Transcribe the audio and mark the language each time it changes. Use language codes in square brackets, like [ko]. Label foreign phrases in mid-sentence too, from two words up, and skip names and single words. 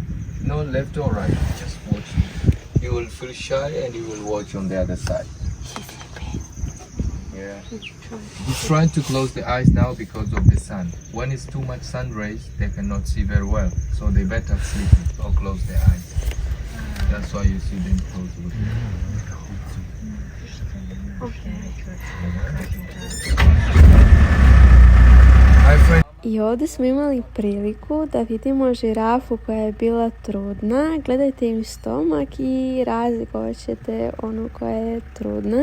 [en] No left or right, just watching. You will feel shy and you will watch on the other side. Yeah. He's trying to close the eyes now because of the sun. When it's too much sun rays, they cannot see very well. So they better sleep or close their eyes. That's why you see them close with [bs] I ovdje smo imali priliku da vidimo žirafu koja je bila trudna. Gledajte im stomak i razlikovat ćete onu koja je trudna.